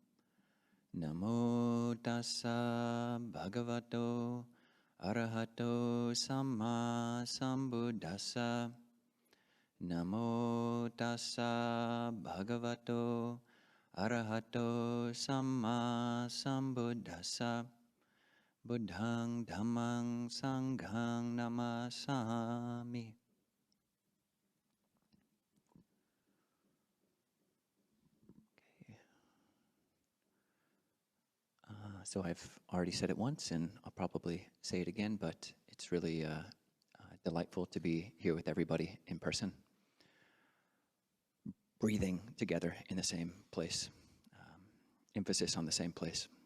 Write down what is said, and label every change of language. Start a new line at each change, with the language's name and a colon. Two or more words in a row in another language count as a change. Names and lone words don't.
Pali: Namo tassa bhagavato arahato samma sambuddhassa. Namo tassa bhagavato arahato samma sambuddhassa. Buddhang dhammang sanghang namasami.
English: So I've already said it once, and I'll probably say it again, but it's really delightful to be here with everybody in person, breathing together in the same place, emphasis on the same place.